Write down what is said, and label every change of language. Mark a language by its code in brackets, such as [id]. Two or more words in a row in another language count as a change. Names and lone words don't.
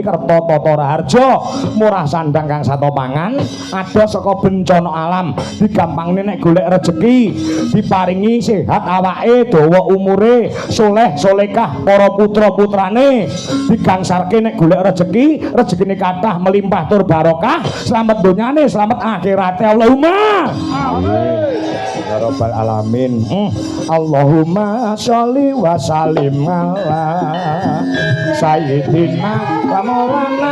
[jv] kerta tata raharja murah sandang kang sato pangan ada saka bencana alam digampangne nek golek rejeki diparingi sehat awake dawa umure soleh solekah para putra putrane digangsarke nek golek rejeki rezekine kathah melimpah tur barokah selamat donyane selamat akhirate [ar] اللهم آمين يا رب العالمين. اللهم صل وسلم على سيدنا ومولانا.